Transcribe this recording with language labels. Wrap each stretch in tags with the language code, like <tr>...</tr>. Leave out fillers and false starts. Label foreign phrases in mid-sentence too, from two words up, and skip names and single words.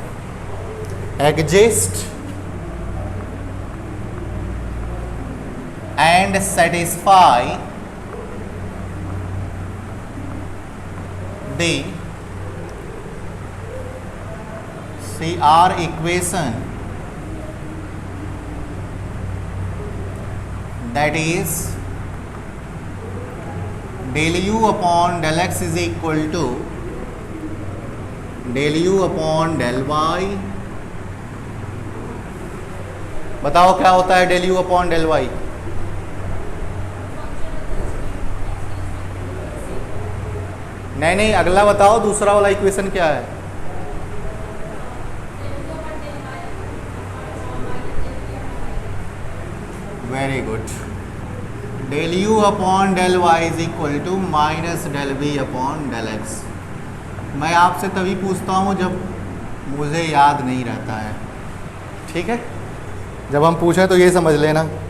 <en>exist and satisfy the CR equation, that is del u upon del x is equal to del u upon del y।</en> <hi>बताओ क्या होता है</hi> <en>del u upon del y?</en> <hi>नहीं, अगला बताओ, दूसरा वाला इक्वेशन क्या है?</hi> <en>very good. del u upon del y is equal to minus del v upon del x.</en> <hi>मैं आपसे तभी पूछता हूँ जब मुझे याद नहीं रहता है। ठीक है, जब हम पूछें तो ये समझ लेना।</hi>